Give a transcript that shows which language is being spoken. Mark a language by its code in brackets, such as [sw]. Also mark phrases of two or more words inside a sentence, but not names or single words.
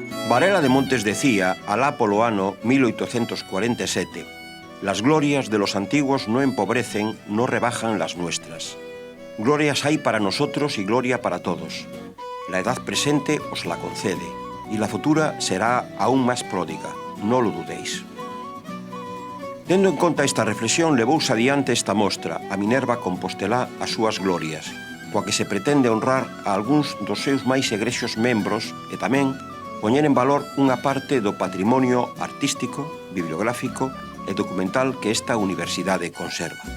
[gl] Varela de Montes decía, alá polo ano 1847, [es] «Las glorias de los antiguos no empobrecen, no rebajan las nuestras. Glorias hay para nosotros y gloria para todos. La edad presente os la concede, y la futura será aún más pródiga, no lo dudéis». [gl] Tendo en conta esta reflexión, levouse adiante esta mostra, a Minerva Compostelá as súas glorias, coa que se pretende honrar a algúns dos seus máis egrexos membros e tamén poñer en valor unha parte do patrimonio artístico, bibliográfico e documental que esta universidade conserva.